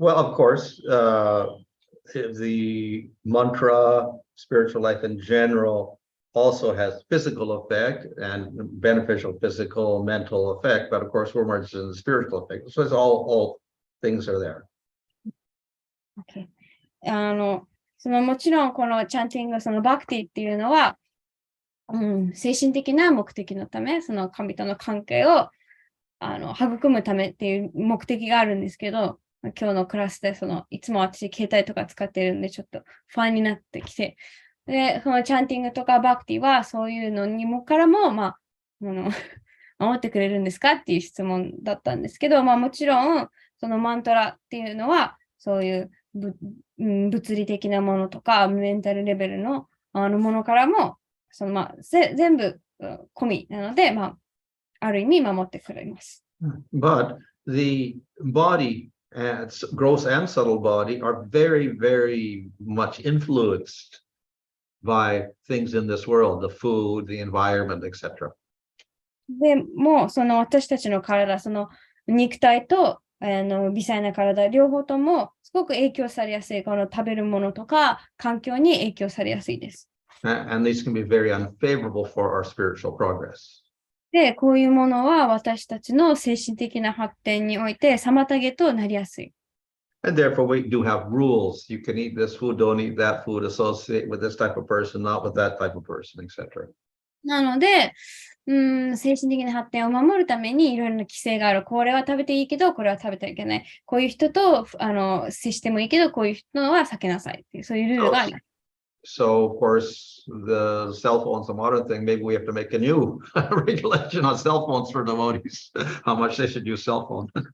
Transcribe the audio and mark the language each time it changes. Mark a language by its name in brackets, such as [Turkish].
[English] Well, of course, the mantra, spiritual life in general, also has physical effect and beneficial physical, mental effect. But of course, we're more interested in the spiritual effect. So it's all things are there. Okay. [Japanese] そのもちろんこのチャンティング、そのバクティっていうのは、精神的な目的のため、その神との関係を育むためっていう目的があるんですけど、今日のクラスでいつも私携帯とか使ってるんでちょっと不安になってきて、で、そのチャンティングとかバクティはそういうのにもからも、守ってくれるんですかっていう質問だったんですけど、もちろんそのマントラっていうのはそういう物理的なものとかメンタルレベルのものからも全部込みなので、ある意味守ってくれます。 [English] But the body, gross and subtle body, are very, very much influenced by things in this world, the food, the environment, etc. [Japanese] でも私たちの体、肉体と微細な体、両方ともすごく影響されやすい、この食べるものとか環境に影響されやすいです。 [English] And these can be very unfavorable for our spiritual progress. [Japanese] で、こういうものは私たちの精神的な発展において妨げとなりやすい。 [English] And therefore, we do have rules. You can eat this food, don't eat that food, associate with this type of person, not with that type of person, etc. [Japanese] なので、精神的な発展を守るためにいろいろな規制がある。これは食べていいけど、これは食べてはいけない。こういう人と接してもいいけど、こういう人は避けなさいっていう、そういうルールがあります。 [English] So, of course, the cell phone's a modern thing. Maybe we have to make a new regulation on cell phones for devotees, how much they should use cell phone.